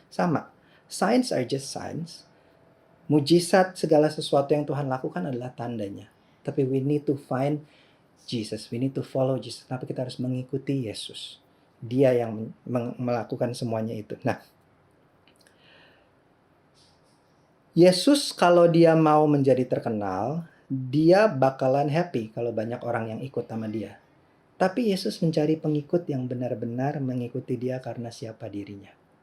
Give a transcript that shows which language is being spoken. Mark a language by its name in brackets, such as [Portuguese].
[English] Sama, signs are just signs. [Indonesian] Mujizat segala sesuatu yang Tuhan lakukan adalah tandanya. [English] Tapi we need to find Jesus, we need to follow Jesus. [Indonesian] Tapi kita harus mengikuti Yesus. Dia yang melakukan semuanya itu. Nah, Yesus kalau dia mau menjadi terkenal, dia bakalan happy kalau banyak orang yang ikut sama dia. Tapi Yesus mencari pengikut yang benar-benar mengikuti dia karena siapa dirinya.